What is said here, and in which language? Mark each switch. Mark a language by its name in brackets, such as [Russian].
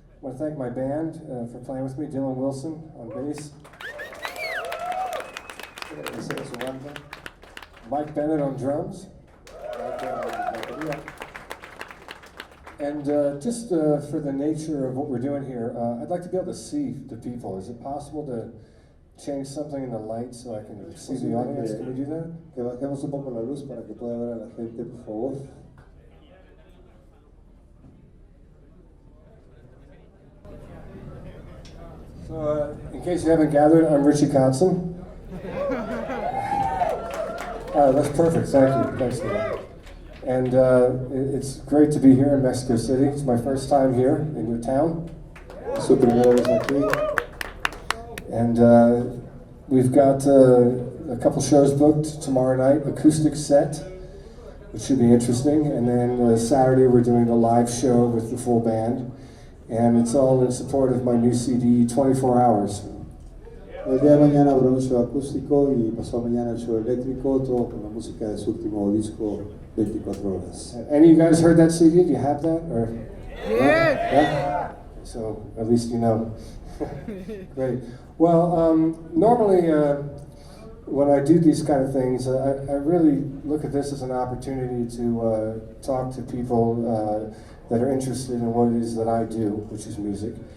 [English] I want to thank my band for playing with me, Dylan Wilson on bass, Mike Bennett on drums, and just for the nature of what we're doing here, I'd like to be able to see the people. Is it possible to change something in the light so I can see the audience? Can we do that? [Spanish] que bajemos un poco la luz para que pueda ver a la gente, por favor. [English] So, in case you haven't gathered, I'm Richie Kotzen. That's perfect. Thank you. Thanks for that. And it's great to be here in Mexico City. It's my first time here in your town. [Spanish] Su primera vez aquí. [English] And we've got a couple shows booked tomorrow night, acoustic set, which should be interesting. And then Saturday we're doing a live show with the full band. And it's all in support of my new CD, 24 Hours. [Spanish] El día de mañana habrá un show acústico y pasado mañana el show eléctrico, todo con la música de su último disco, 24 horas. [English] Any of you guys heard that CD? Do you have that? Or Yeah. yeah? So at least you know. Great. Well, normally when I do these kind of things, I really look at this as an opportunity to talk to people that are interested in what it is that I do, which is music.